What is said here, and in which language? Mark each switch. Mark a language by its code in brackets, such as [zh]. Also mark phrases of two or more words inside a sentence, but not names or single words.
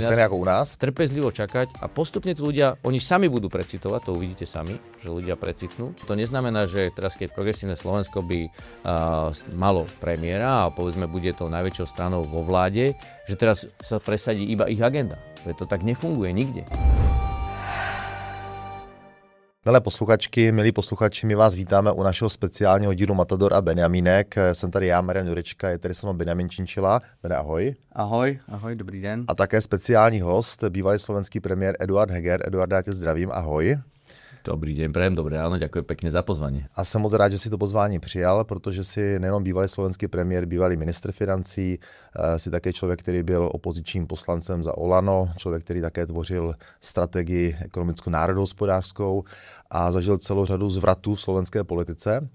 [sk] Úplne stejné ako u nás. Trpezlivo čakať a postupne tí ľudia, oni sami budú precitovať, to uvidíte sami, že ľudia precitnú. To neznamená, že teraz keď Progresívne Slovensko by malo premiéra a povedzme bude to najväčšou stranou vo vláde, že teraz sa presadí iba ich agenda. Veď to tak nefunguje nikde. [cs] Milé posluchačky, milí posluchači, my vás vítáme u našeho speciálního dílu Matador a Benjamínek. Jsem tady já, Marian Jurečka, je tady se mnou Benjamin Činčila. Ahoj. Ahoj, dobrý den. A také speciální host, bývalý slovenský premiér Eduard Heger. Eduard, já tě zdravím, ahoj. [sk] Dobrý deň, prajem dobré ráno, ďakujem pekne za pozvanie. [cs] A jsem moc rád, že si to pozvání přijal, protože si nejenom bývalý slovenský premiér, bývalý ministr financí, si také člověk, který byl opozičním poslancem za Olano, člověk, který také tvořil strategii ekonomickou národohospodářskou a zažil celou řadu zvratů v slovenské politice.